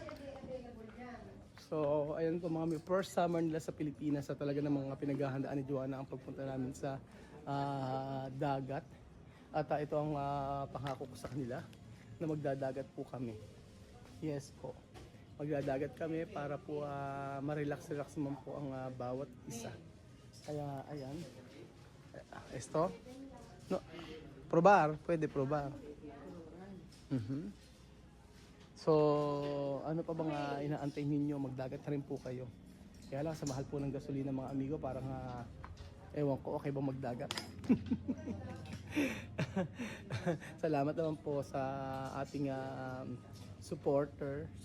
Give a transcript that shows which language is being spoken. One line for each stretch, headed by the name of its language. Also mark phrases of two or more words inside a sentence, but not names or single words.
Filipino: So, ayan po mga
English: first summer
Filipino: nila sa Pilipinas sa talaga ng mga pinaghahandaan ni Joanna ang pagpunta namin sa dagat. At ito ang pangako ko sa kanila na magdadagat po kami. Yes po. Magdadagat kami para po ma-relax naman po ang bawat isa. Kaya, ayan.
Spanish: Esto? No. Probar.
Filipino: Pwede probar. Mhm. So, ano pa bang inaantay ninyo? Magdagat na rin po kayo. Kaya lang, sa mahal po ng gasolina mga amigo, parang ewan ko, okay ba magdagat? Salamat naman po sa ating supporter.